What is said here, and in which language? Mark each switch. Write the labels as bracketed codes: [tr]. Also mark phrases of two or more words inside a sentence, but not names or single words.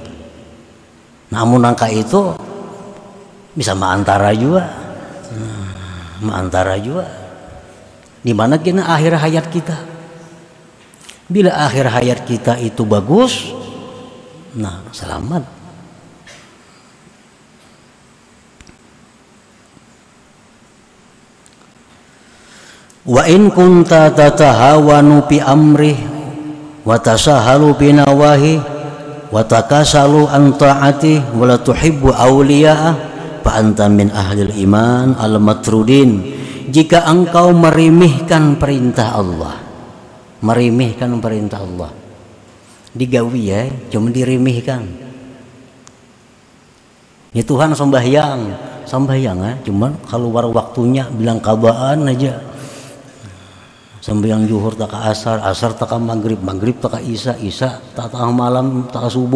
[bjn] Namun angka itu bisa maantara juga, maantara juga. Di mana kena akhir hayat kita? Bila akhir hayat kita itu bagus, nah selamat. [ar] وإن كنت تتهاون بأمره وتتساهل بالنواهي وتتكاسل عن الطاعة ولا تحب أولياء فأنت من أهل الإيمان المطرودين. [id] Jika engkau meremehkan perintah Allah, meremehkan perintah Allah, [bjn] digawi ya, cuma diremehkan. Ya Tuhan sembahyang, sembahyang ya, cuma keluar waktunya bilang kabaan aja. Sembahyang zuhur tak ke asar, asar tak ke maghrib, maghrib tak ke isya, isya tak ke malam, tak ke subuh.